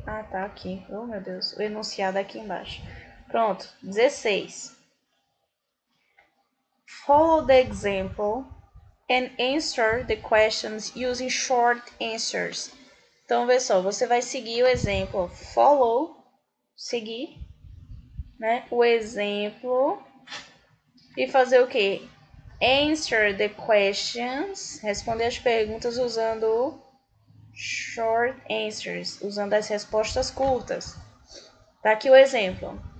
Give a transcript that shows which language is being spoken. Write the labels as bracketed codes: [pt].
[pt] Tá aqui. Oh, meu Deus. O enunciado aqui embaixo. Pronto. 16. [en] Follow the example and answer the questions using short answers. [pt] Então, vê só. Você vai seguir o exemplo. Follow. Seguir. Né? O exemplo. E fazer o quê? [en] Answer the questions. [pt] Responder as perguntas usando [en] short answers, [pt] usando as respostas curtas. Tá aqui o exemplo.